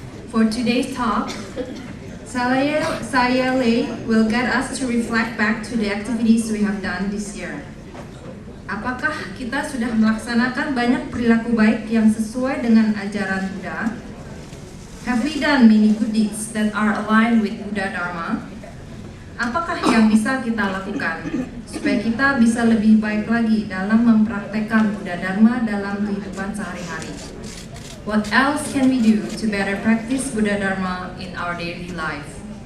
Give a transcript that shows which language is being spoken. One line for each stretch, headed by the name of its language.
English: For today's talk, Saya Lei will guide us to reflect back to the activities we have done this year.
Indonesian: Apakah kita sudah melaksanakan banyak perilaku baik yang sesuai dengan ajaran Buddha?
English: Have we done many good deeds that are aligned with Buddha Dharma?
Indonesian: Apakah yang bisa kita lakukan supaya kita bisa lebih baik lagi dalam mempraktekkan Buddha Dharma dalam kehidupan sehari-hari?
English: What else can we do to better practice Buddha Dharma in our daily life?